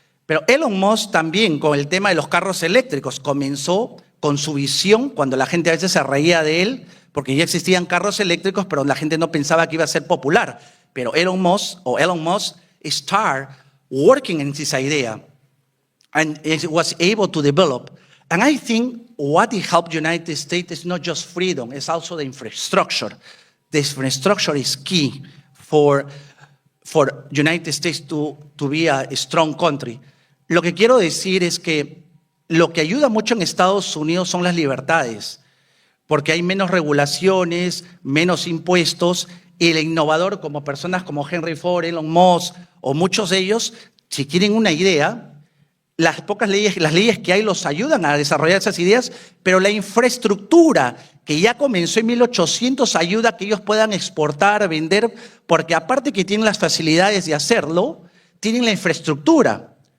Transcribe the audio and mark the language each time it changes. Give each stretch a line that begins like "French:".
Spanish: Pero Elon Musk también con el tema de los carros eléctricos comenzó con su visión cuando la gente a veces se reía de él, porque ya existían carros eléctricos, pero la gente no pensaba que iba a ser popular.
English: Pero Elon Musk started working in this idea. And it was able to develop. And I think what it helped United States is not just freedom, it's also the infrastructure. The infrastructure is key for United States to be a strong country.
Spanish: Lo que quiero decir es que lo que ayuda mucho en Estados Unidos son las libertades, porque hay menos regulaciones, menos impuestos, y el innovador como personas como Henry Ford, Elon Musk o muchos de ellos, si quieren una idea, las pocas leyes, las leyes que hay los ayudan a desarrollar esas ideas, pero la infraestructura que ya comenzó en 1800 ayuda a que ellos puedan exportar, vender, porque aparte que tienen las facilidades de hacerlo, tienen la infraestructura.